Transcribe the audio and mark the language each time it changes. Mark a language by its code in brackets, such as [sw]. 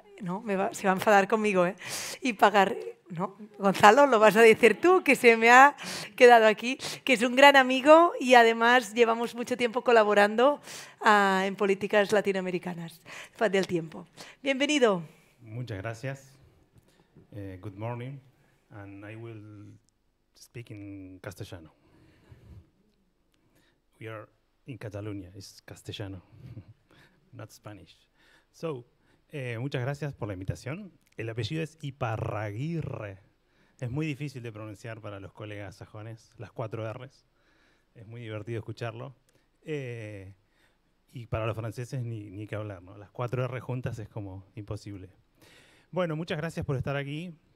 [es] No, se va a enfadar conmigo, ¿eh? Ipagar. No, Gonzalo, lo vas a decir tú, que se me ha quedado aquí, que es un gran amigo y además llevamos mucho tiempo colaborando en políticas latinoamericanas del tiempo. Bienvenido. Muchas gracias. [en] Good morning, and I will speak in castellano. We are in Catalonia, it's castellano, not Spanish. [es] So, muchas gracias por la invitación. El apellido es Iparraguirre. Es muy difícil de pronunciar para los colegas sajones, las 4 R's. Es muy divertido escucharlo. Y para los franceses ni que hablar, ¿no? Las 4 R juntas es como imposible. Bueno, muchas gracias por estar aquí.